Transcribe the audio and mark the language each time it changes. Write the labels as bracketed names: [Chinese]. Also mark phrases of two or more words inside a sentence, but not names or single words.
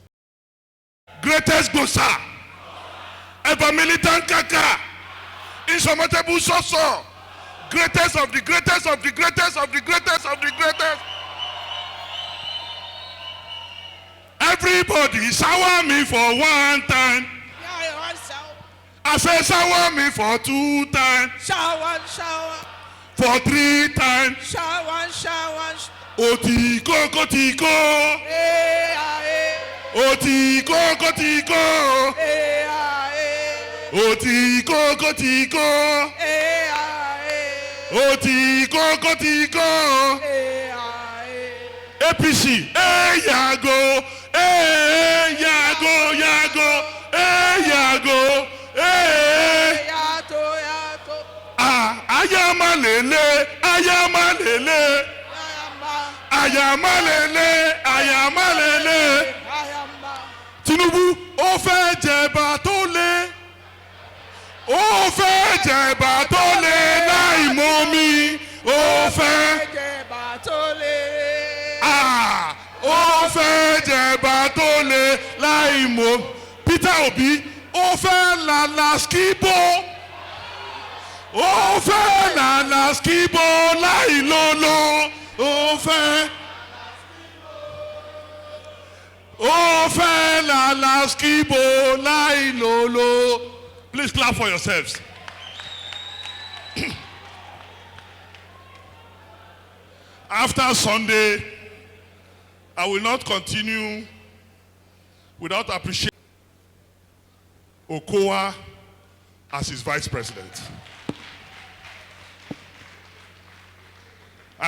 [English] Greatest Gosa, ever militant Kaka, insurmountable Soso, greatest of the greatest of the greatest of the greatest of the greatest. Everybody shower me for one time. I say shower me for 2 times. Shower, shower. For 3 times. Shower, shower. [Yoruba] Otiko, kotiko. Otiko, kotiko. Otiko, kotiko. Otiko, kotiko. APC, yago. Yago, yago. Yago. Ayamalele, ayamalele, ayamalele, ayamalele. Tinubu, ó fẹ́ jẹ̀bà tó lé, ó fẹ́ jẹ̀bà tó lé láì mọ́mí, ó fẹ́ jẹ̀bà tó lé. Ó fẹ́ jẹ̀bà tó lé láì mọ́. Peter Obi, ó fẹ́ lala skibo. Ó fẹ́ lala skibo láì lolo. Ó fẹ́ lala skibo láì lolo. [English] Please clap for yourselves. After Sunday, I will not continue without appreciating Okowa as his vice president.